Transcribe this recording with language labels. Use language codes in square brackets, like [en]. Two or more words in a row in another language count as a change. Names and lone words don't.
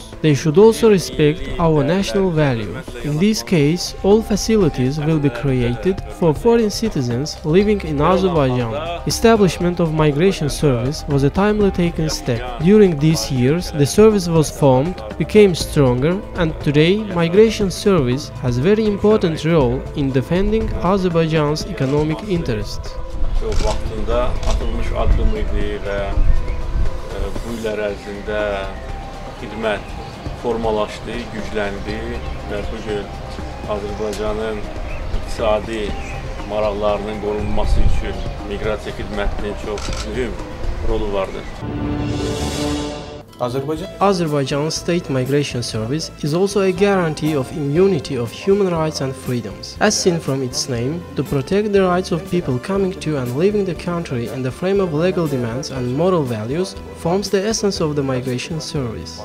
[en] They should also respect our national values. In this case, all facilities will be created for foreign citizens living in Azerbaijan. Establishment of Migration Service was a timely taken step. During these years, the service was formed, became stronger, and today Migration Service has a very important role in defending Azerbaijan's economic interests. [az] Vaxtında atılmış addım idi və bu illər ərzində xidmət formalaşdı, gücləndi və bugün Azərbaycanın iqtisadi maraqlarının qorunması üçün miqrasiya xidmətinin çox mühüm rolu vardır. [en] Azerbaijan's State Migration Service is also a guarantee of immunity of human rights and freedoms. As seen from its name, to protect the rights of people coming to and leaving the country in the frame of legal demands and moral values forms the essence of the Migration Service.